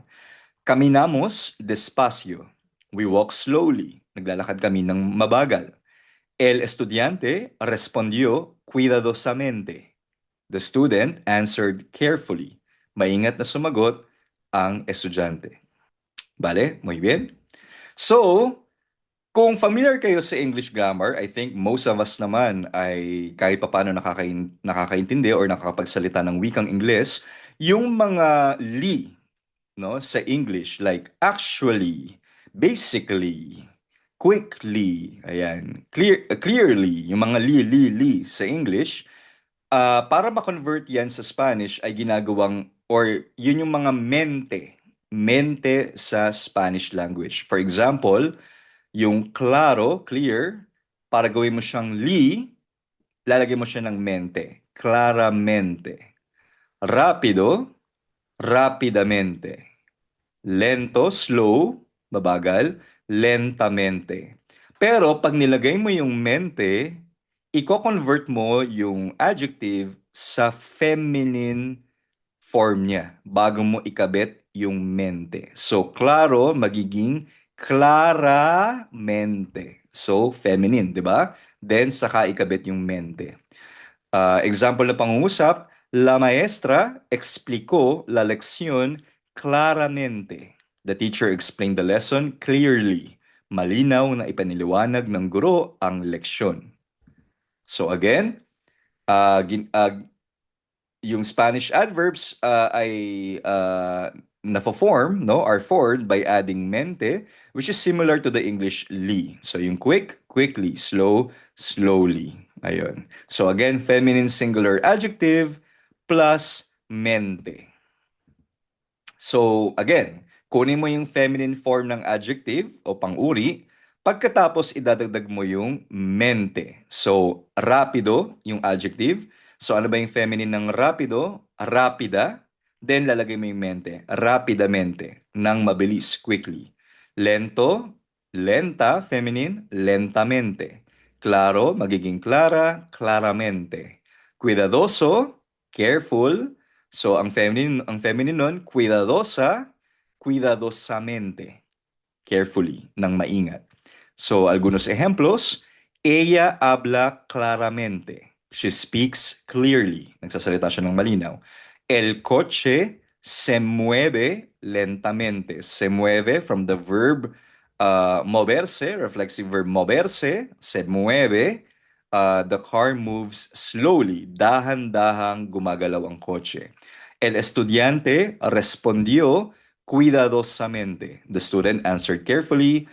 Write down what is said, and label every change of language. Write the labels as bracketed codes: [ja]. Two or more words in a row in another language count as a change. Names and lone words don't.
[es] Caminamos despacio. [en] We walk slowly. [tl] Naglalakad kami ng mabagal. [es] El estudiante respondió cuidadosamente. [en] The student answered carefully. [tl] Maingat na sumagot ang estudyante. [es] Vale? Muy bien. [en] So, kung familiar [tl] kayo sa [en] English grammar, I think most of us naman [tl] ay kahit papaano nakakaintindi or nakakapagsalita ng wikang Ingles, yung mga li, no, sa English, [en] like actually, basically, quickly, [tl] ayan, clearly, yung mga li sa English, para ma-convert yan sa Spanish ay ginagawang, or yun yung mga mente sa [en] Spanish language. For example, [tl] yung claro, clear, para gawin mo siyang lalagay mo siya ng mente. [es] Claramente. Rapido, rapidamente. Lento, [tl] slow, mabagal, lentamente. Pero pag nilagay mo yung mente, i-convert mo yung adjective sa [en] feminine form [tl] niya bago mo ikabit yung mente. So, claro magiging claramente. So, feminine, di ba? Then, saka ikabit yung mente. Example na pangungusap, [es] la maestra explicó la lección claramente. [en] The teacher explained the lesson clearly. [tl] Malinaw na ipaniliwanag ng guro ang leksyon. [en] So again, yung Spanish adverbs [tl] ay na-form, no, [en] are formed by adding mente, which is similar to the English li. So yung quick, quickly, slow, slowly. [tl] Ayun. [en] So again, feminine singular adjective plus mente. So again, [tl] kunin mo yung [en] feminine form [tl] ng adjective o pang-uri, pagkatapos idadagdag mo yung mente. So rapido yung adjective. So ano ba yung feminine ng rapido? [es] Rapida. [tl] Then lalagay mo yung mente. Rapidamente. Nang mabilis, [en] quickly. [es] Lento, lenta, feminine, lentamente. Claro, magiging clara, claramente. Cuidadoso, [tl] careful. So ang feminine nun, [es] cuidadosa, cuidadosamente. [en] Carefully, [tl] ng maingat. [es] So algunos ejemplos, ella habla claramente. [en] She speaks clearly. [tl] Nagsasalita siya ng malinaw. [es] El coche se mueve lentamente. Se mueve [en] from the verb moverse, reflexive verb moverse, [es] se mueve. [en] The car moves slowly. [tl] Dahan-dahang gumagalaw ang kotse. [es] El estudiante respondió cuidadosamente. [en] The student answered carefully.